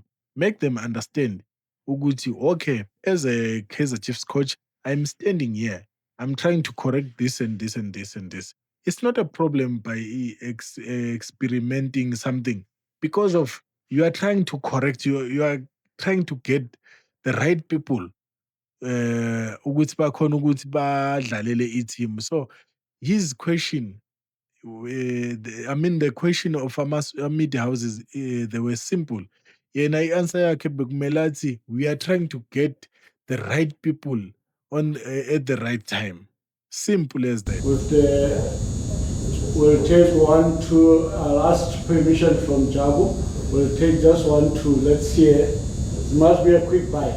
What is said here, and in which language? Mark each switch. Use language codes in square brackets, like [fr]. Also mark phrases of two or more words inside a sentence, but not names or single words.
[en] Make them understand. Uguti, okay, as a Kaizer Chiefs coach, I'm standing here. I'm trying to correct this and this and this and this. It's not a problem by experimenting something, because of you are trying to correct. You are trying to get the right people [nd] ukuthi bakhona ukuthi badlalele i-team. [en] So his question, I mean the question of media houses, they were simple. [nd] Yena i-answer yakhe bekumele athi, [en] we are trying to get the right people on at the right time. Simple as that. We'll take one, two, I'll ask permission from Jabu. We'll take just one, two. Let's hear. It must be a quick bite.